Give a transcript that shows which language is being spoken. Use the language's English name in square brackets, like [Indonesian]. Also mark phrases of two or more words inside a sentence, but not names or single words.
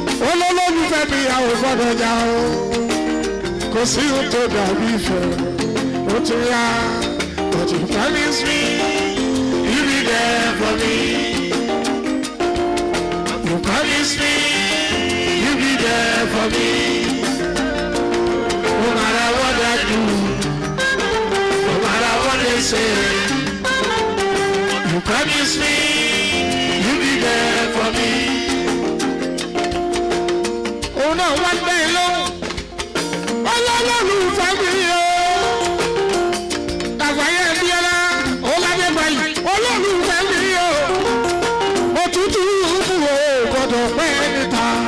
[Yoruba] Olólùfẹ́ mi, a ò gbọ́dọ̀ jà o. Kò sí ohun tó dàbí ìfẹ́. Ó tún yá. [English] But you promise me, you be there for me. You promise me, you be there for me. No matter what I do, no matter what they say, you promise me, you be there for me. [Yoruba] Òun náà wá bẹ́ẹ̀ lóhùn. Olólùfẹ́ mi o. Kàfáyé Bíọ́lá, ó lábẹ́ báyìí. Olólùfẹ́ mi o. Òtútù kù o, gbọ́dọ̀ pẹ́ níta.